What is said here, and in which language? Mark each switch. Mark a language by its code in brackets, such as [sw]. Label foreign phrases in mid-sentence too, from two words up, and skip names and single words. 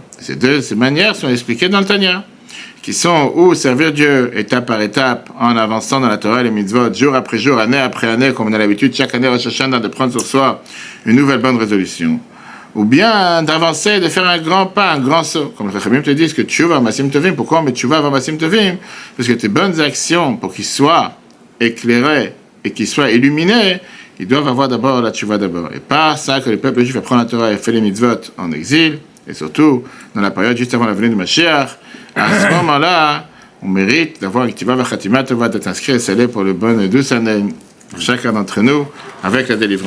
[fr] Ces manières sont expliquées dans le Tanya, qui sont où servir Dieu étape par étape, en avançant dans la Torah et les mitzvot, jour après jour, année après année, comme on a l'habitude, chaque année, Rosh Hashanah, de prendre sur soi une nouvelle bonne résolution. Ou bien d'avancer, de faire un grand pas, un grand saut. Comme les Chachamim te disent que [he] תשובה מעשים טובים. [fr] Pourquoi on met tshuva avant [he] מעשים טובים? [fr] Parce que tes bonnes actions, pour qu'ils soient éclairés et qu'ils soient illuminés, ils doivent avoir d'abord la tshuva d'abord. Et par ça que le peuple juif apprend la Torah et fait les mitzvot en exil, et surtout dans la période juste avant la venue de Mashiach, à ce moment-là, on mérite d'avoir une [he] תשובה וחתימה טובה, [fr] d'être inscrit et scellé pour le bon et douce année, pour chacun d'entre nous, avec la délivrance.